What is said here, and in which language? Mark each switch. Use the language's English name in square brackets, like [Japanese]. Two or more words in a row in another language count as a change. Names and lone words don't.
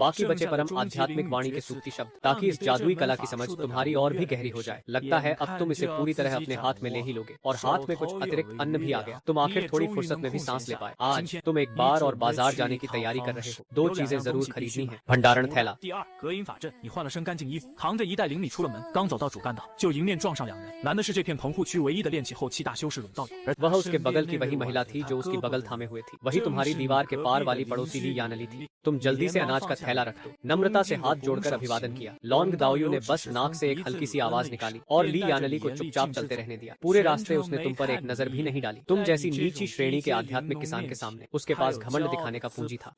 [Hindi] बाकी बचे परम आध्यात्मिक वाणी के सूक्ति शब्द, ताकि इस जादुई कला की समझ तुम्हारी और भी गहरी हो जाए। लगता है अब तुम इसे पूरी तरह अपने हाथ में ले ही लोगे, और हाथ में कुछ अतिरिक्त अन्न भी आ गया। तुम आखिर थोड़ी फुर्सत में भी सांस ले पाए। आज तुम एक बार और बाजार जाने की तैयारी कर रहे हो। 2 चीजें जरूर खरीदनी है। भंडारण थैला। [Chinese] 第二，隔音法阵，你换了身干净衣服，扛着一袋灵米出了门，刚走到主干道，就迎面撞上2人。男的是这片棚户区唯一的炼器后期大修士甬道友，而 [Hindi] वह उसके बगल की वही महिला थी जो उसकी बगल थामे हुए थी। वही तुम्हारी दीवार के पार वाली पड़ोसी ली यानली थी। तुम जल्दी से अनाज का थैला रख दो। नम्रता से हाथ जोड़कर अभिवादन किया। लॉन्ग दाओयू ने बस नाक से एक हल्की सी आवाज निकाली और ली यानली को चुपचाप चलते रहने दिया। पूरे रास्ते उसने तुम पर एक नजर भी नहीं डाली। तुम जैसी नीची श्रेणी के आध्यात्मिक किसान के सामने उसके पास घमंड दिखाने का पूंजी था।